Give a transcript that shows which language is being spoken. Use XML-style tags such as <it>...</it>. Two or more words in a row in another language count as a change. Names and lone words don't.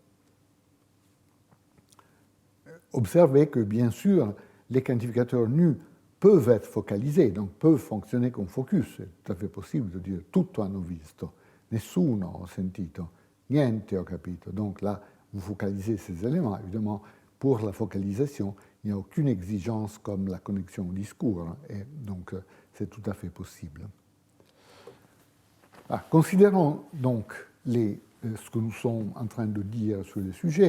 <fr>Observez que, bien sûr, les quantificateurs nus peuvent être focalisés, donc peuvent fonctionner comme focus. C'est tout à fait possible de dire «</fr> <it>tutto hanno visto », « nessuno ho sentito », « niente ho capito ».</it> <fr>Donc là, vous focalisez ces éléments. Évidemment, pour la focalisation, il n'y a aucune exigence comme la connexion au discours, et donc c'est tout à fait possible. Considérons donc ce que nous sommes en train de dire sur le sujet.</fr>